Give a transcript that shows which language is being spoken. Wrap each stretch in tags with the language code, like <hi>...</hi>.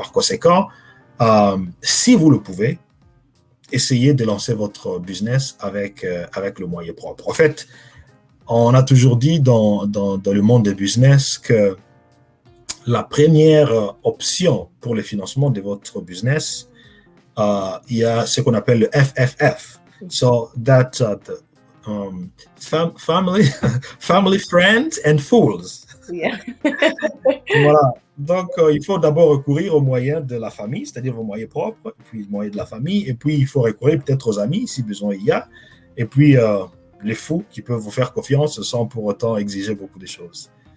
<fr>Par conséquent, si vous le pouvez, essayez de lancer votre business avec le moyen propre. En fait, on a toujours dit dans le monde des business que la première option pour le financement de votre business, il y a ce qu'on appelle le FFF.</fr> <en>So that family, friends and fools.</en> <fr>Yeah. Voilà. Donc, il faut d'abord recourir aux moyens de la famille, c'est-à-dire aux moyens propres, puis aux moyens de la famille, et puis il faut recourir peut-être aux amis, si besoin il y a, et puis les fous qui peuvent vous faire confiance sans pour autant exiger beaucoup de choses.</fr>